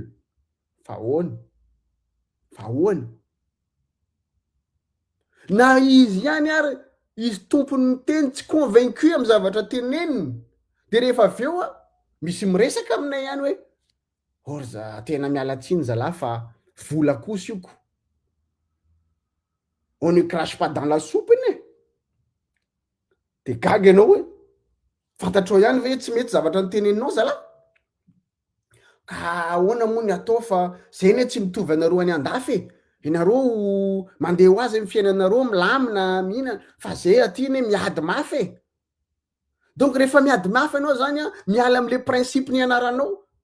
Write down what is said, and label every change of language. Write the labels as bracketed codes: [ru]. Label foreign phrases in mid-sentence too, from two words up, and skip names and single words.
[mg] Fa ahoany na izy ihany ary izy tompony miteny tsy convaincu amy zavatra teneniny, de rehefa aveo misy miresaka aminay ihany hoe orza tena miala tsiny zala fa vola kosa ioko, [fr] on ne crache pas dans la soupe [mg] ine, de gaga ianao hoe fantatrao ihany ve tsy mety zavatra nyteneninao zala, ka ahoana moa ny atao fa zay ne tsy mitovy anareo any andafy ianareo mandeha ho azy amy fiainanareo milamina mihinana, fa zay aty ne miady mafy donc rehefa miady mafy anao zany miala am'le principe ny anaranao.